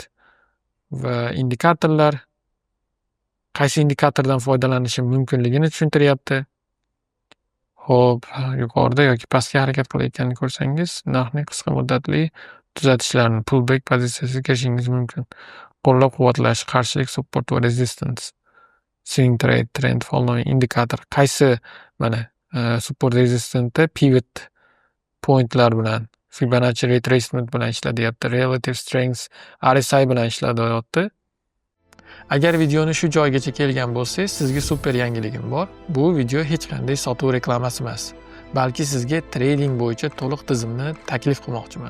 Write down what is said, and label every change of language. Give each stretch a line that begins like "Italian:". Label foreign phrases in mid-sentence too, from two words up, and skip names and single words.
Uzbek: Va indikatorlar, qaysi indikatordan foydalanishim mumkinligini tushuntiryapti. Xo'p, yuqorida yoki pastga harakat qilayotganini ko'rsangiz, narxning qisqa muddatli tuzatishlarni pullback pozitsiyasiga kirishingiz mumkin. Qo'llab-quvvatlash, qarshilik, support va resistance.
English: Swing trade, trend following indikator.
Uzbek: Qaysi mana
English: support resistance pivot
Uzbek: pointlar bilan,
English: Fibonacci retracement
Uzbek: bilan ishlatyapti.
English: Relative strength
Uzbek: RSI bilan ishlatyapti. Agar videoni shu joygacha kelgan bo'lsangiz, sizga super yangiligim bor. Bu video hech qanday sotuv reklamasi emas, balki sizga trading bo'yicha to'liq tizimni taklif qilmoqchiman.